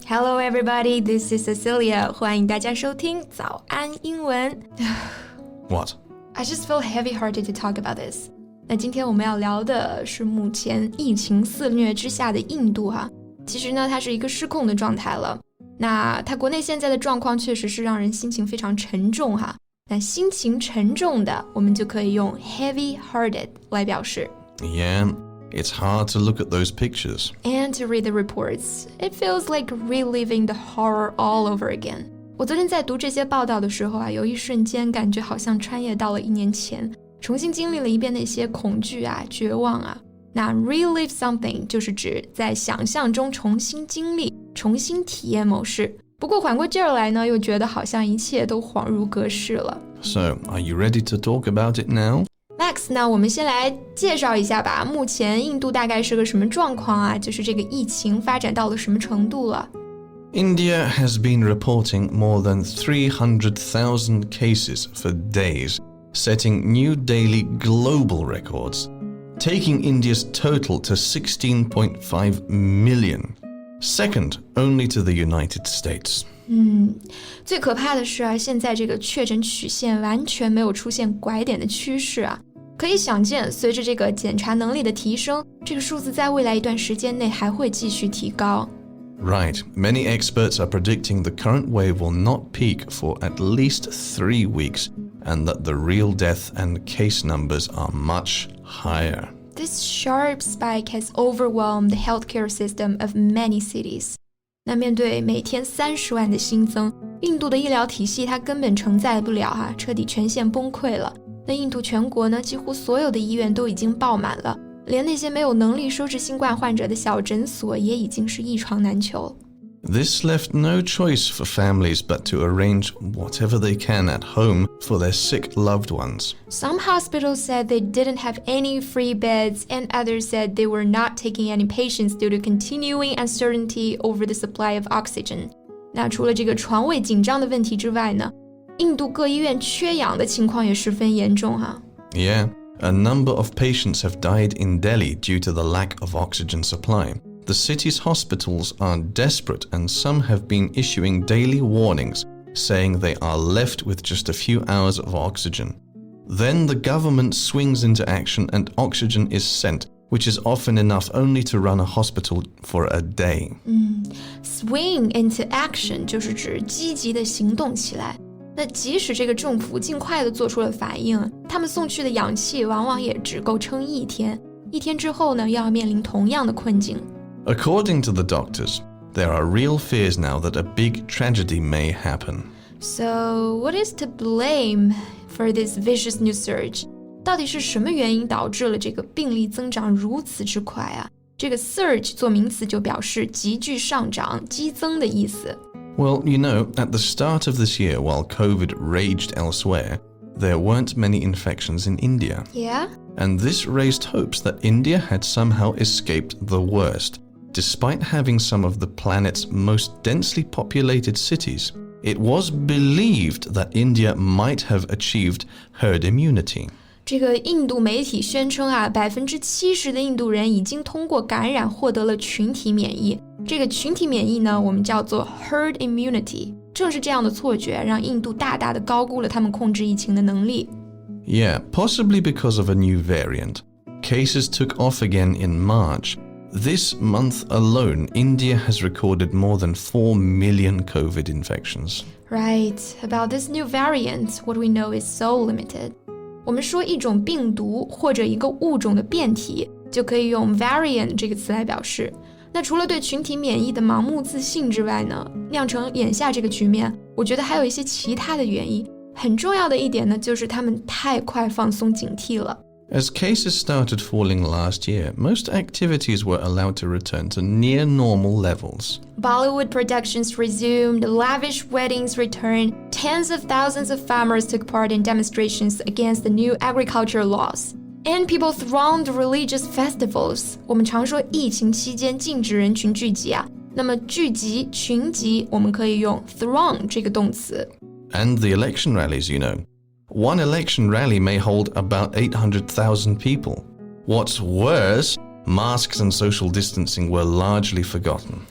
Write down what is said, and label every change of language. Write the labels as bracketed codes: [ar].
[en] Hello everybody, this is Cecilia. [zh] 欢迎大家收听早安英文。 [en] What? I just feel heavy-hearted to talk about this. [zh] 那今天我们要聊的是目前疫情肆虐之下的印度哈。其实呢，它是一个失控的状态了。那它国内现在的状况确实是让人心情非常沉重哈。那心情沉重的，我们就可以用 heavy-hearted 来表示。 [en] Yeah.It's hard to look at those pictures. And to read the reports. It feels like reliving the horror all over again. [zh] 我昨天在读这些报道的时候啊，有一瞬间感觉好像穿越到了1年前，重新经历了一遍那些恐惧啊、绝望啊。那 relive something 就是指在想象中重新经历、重新体验某事。不过缓过劲儿来呢，又觉得好像一切都恍如隔世了。 [en] So, are you ready to talk about it now?Max, [zh] 那我们先来介绍一下吧，目前印度大概是个什么状况啊？就是这个疫情发展到了什么程度了？ [en] India has been reporting more than 300,000 cases for days, setting new daily global records, taking India's total to 16.5 million, second only to the United States. [zh] 最可怕的是啊，现在这个确诊曲线完全没有出现拐点的趋势啊。可以想见，随着这个检查能力的提升，这个数字在未来一段时间内还会继续提高。 Right. [en] Many experts are predicting the current wave will not peak for at least 3 weeks, and that the real death and case numbers are much higher. This sharp spike has overwhelmed the healthcare system of many cities. [zh] 那面对每天30万的新增，印度的医疗体系它根本承载不了啊，彻底全线崩溃了。那印度全国呢，几乎所有的医院都已经爆满了，连那些没有能力收治新冠患者的小诊所也已经是一床难求。 [en] This left no choice for families but to arrange whatever they can at home for their sick loved ones. Some hospitals said they didn't have any free beds, and others said they were not taking any patients due to continuing uncertainty over the supply of oxygen. [zh] 那除了这个床位紧张的问题之外呢，印度各医院缺氧的情况也十分严重哈。 [en] Yeah, a number of patients have died in Delhi due to the lack of oxygen supply.The city's hospitals are desperate, and some have been issuing daily warnings, saying they are left with just a few hours of oxygen. Then the government swings into action and oxygen is sent, which is often enough only to run a hospital for a day. Swing into action [zh] 就是指积极的行动起来。那即使这个政府尽快的做出了反应，他们送去的氧气往往也只够撑一天，一天之后呢，又要面临同样的困境。 [en] According to the doctors, there are real fears now that a big tragedy may happen. So, what is to blame for this vicious new surge? [zh] 到底是什么原因导致了这个病例增长如此之快啊？这个 surge 做名词就表示急剧上涨、激增的意思。 [en] Well, you know, at the start of this year, while COVID raged elsewhere, there weren't many infections in India. Yeah?And this raised hopes that India had somehow escaped the worst. Despite having some of the planet's most densely populated cities, it was believed that India might have achieved herd immunity. [zh] 这个印度媒体宣称啊，70%的印度人已经通过感染获得了群体免疫。这个群体免疫呢，我们叫做 herd immunity。正是这样的错觉，让印度大大的高估了他们控制疫情的能力。 [en] Yeah, possibly because of a new variant. Cases took off again in March. This month alone, India has recorded more than 4 million COVID infections. Right. About this new variant, what we know is so limited. [zh] 我们说一种病毒或者一个物种的变体，就可以用 variant 这个词来表示。那除了对群体免疫的盲目自信之外呢，酿成眼下这个局面，我觉得还有一些其他的原因。很重要的一点呢，就是他们太快放松警惕了。 [en] As cases started falling last year, most activities were allowed to return to near normal levels. Bollywood productions resumed, lavish weddings returned, tens of thousands of farmers took part in demonstrations against the new agriculture laws. And people thronged religious festivals. [zh] 我们常说疫情期间禁止人群聚集啊，那么聚集、群集，我们可以用 throng 这个动词。 [en] And the election rallies, you know. One election rally may hold about 800,000 people. What's worse, masks and social distancing were largely forgotten.